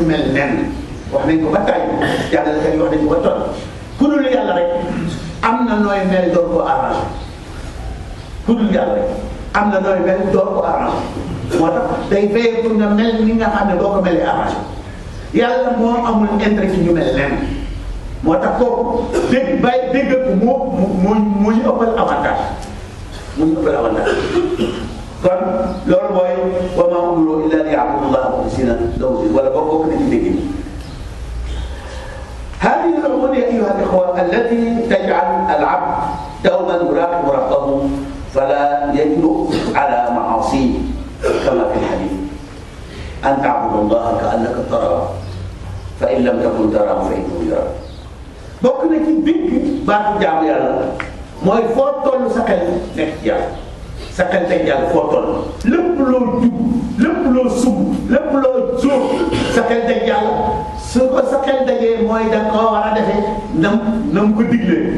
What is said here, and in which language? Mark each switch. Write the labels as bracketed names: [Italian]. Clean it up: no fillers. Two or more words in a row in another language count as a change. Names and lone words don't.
[Wolof] mel nen wax nañ ko ba tàyyi jàngalekat yi wax nañ ko ba toll ku dul yàlla rek am na nooy mel door ko arrangé ku dul yàlla rek am na nooy mel door ko arrangé moo tax day [French] veillé pour [Wolof] nga mel ni nga xam ne boo ko melee arrangé yàlla moo amul intérêt ci ñu mel lenn moo tax kooku dégg ko moo ñu ëppal avantage kon loolu mooy [Arabic] وما أمروا إلا ليعبدوا الله مخلصين له الدين [Wolof] wala bokk na ci dégg ni [Arabic] أيها الإخوة التي تجعل العبد دوما يراقب ربه فلا يجرؤ على معاصيه كما في الحديث أن تعبد الله كأنك تراه فإن لم تكن تراه فإنه يراك. [Wolof] bokk na ci dégg baatu jaamu yàlla mooy foo toll sa xel nekk yàlla sa xel teg yàlla foo toll lépp loo jub lépp loo sub lépp loo jóor sa xel teg yàlla su ko sa xel dajee mooy da nga koo war a defee nam ko diglee.